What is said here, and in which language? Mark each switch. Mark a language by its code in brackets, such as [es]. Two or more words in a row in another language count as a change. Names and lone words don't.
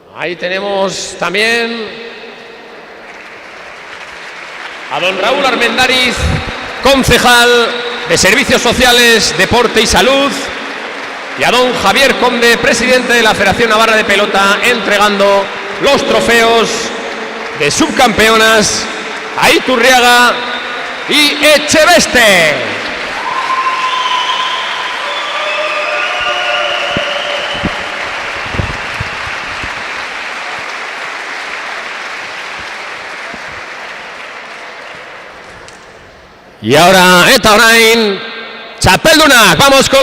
[es] Ahí tenemos también a don Raúl Armendariz, concejal de Servicios Sociales, Deporte y Salud, y a don Javier Conde, presidente de la Federación Navarra de Pelota, entregando los trofeos de subcampeonas a Iturriaga y Echeveste. Y ahora, [eu] eta orain, txapeldunak, [es] vamos con